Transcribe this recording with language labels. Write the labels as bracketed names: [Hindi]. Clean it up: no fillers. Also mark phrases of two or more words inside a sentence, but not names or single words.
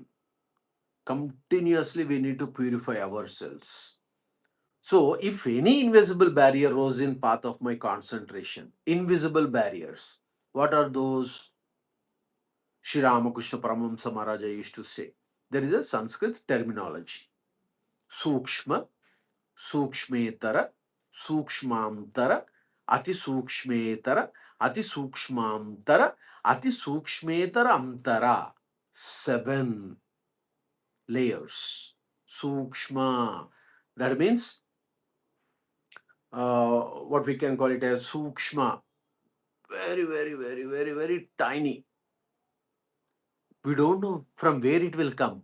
[English] Continuously, we need to purify ourselves. So, if any invisible barrier rose in path of my concentration, invisible barriers, what are those? Sri Ramakrishna Paramahamsa Maharaja used to say. There is a Sanskrit terminology. [Sanskrit] सूक्ष्म, सूक्ष्मतर, सूक्ष्मान्तर, अति सूक्ष्मतर, अति सूक्ष्मान्तर, अति सूक्ष्मतर अन्तर. [English] 7 layers. Sukshma. That means what we can call it as Sukshma. Very, very, very, very, very tiny. We don't know from where it will come.